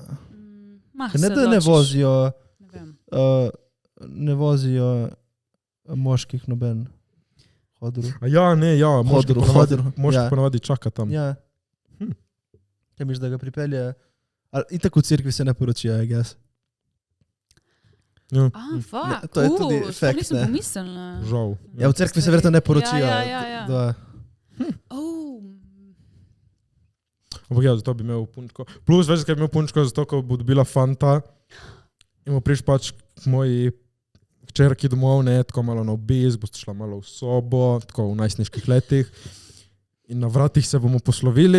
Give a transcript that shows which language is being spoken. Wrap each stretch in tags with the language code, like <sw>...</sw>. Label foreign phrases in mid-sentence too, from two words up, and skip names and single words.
<sl>Ne, da ne vozijo... Ne vem. Ne vozijo moških noben. Hodru. A ja, ne, ja, Hodru. moški Ja. ponavadi čaka tam. Ja. Kaj misliš, da ga pripelje? In tako v cirkvi se ne poročijo,</sl> <en>I guess.</en> <sl>Ja, Fuck. to je tudi to fact, nisem ne. pomislila. žal. Ja, v cerkvi se verjetno ne poročijo. Ja. Da, Ampak ja, zato bi imel punčko. Plus, veš, kaj bi imel punčko, zato, ko bo dobila fanta in bo prišel pač k moji hčerki domov, ne, tako malo na obisk, boste šla malo v sobo, tako v najstniških letih in na vratih se bomo poslovili.</sl>